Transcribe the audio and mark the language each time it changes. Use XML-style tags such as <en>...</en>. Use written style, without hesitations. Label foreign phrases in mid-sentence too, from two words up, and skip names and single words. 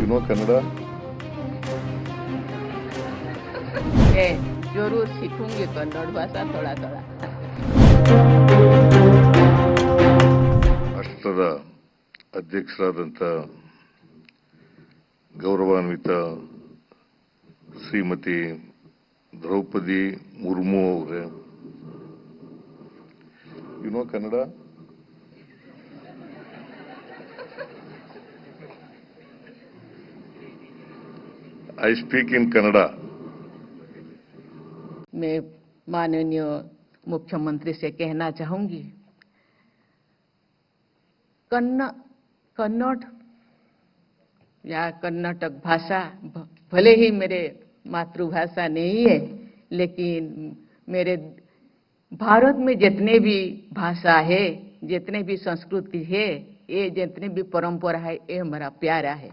<hi>कन्नड़ा? मैं जरूर सीखूंगी कन्नड़ भाषा थोड़ा थोड़ा।</hi> <kn>ರಾಷ್ಟ್ರದ ಅಧ್ಯಕ್ಷರಾದಂಥ ಗೌರವಾನ್ವಿತ ಶ್ರೀಮತಿ ದ್ರೌಪದಿ ಮುರ್ಮು ಅವರೇ,</kn> <en>you know</en> <kn>ಕನ್ನಡ?</kn> <en>I speak in Kannada.</en> <hi>मैं माननीय मुख्यमंत्री से कहना चाहूंगी, कन्नड़ या कर्नाटक भाषा भले ही मेरे मातृभाषा नहीं है, लेकिन मेरे भारत में जितने भी भाषा है, जितने भी संस्कृति है, ये जितने भी परंपरा है, ये हमारा प्यारा है।</hi>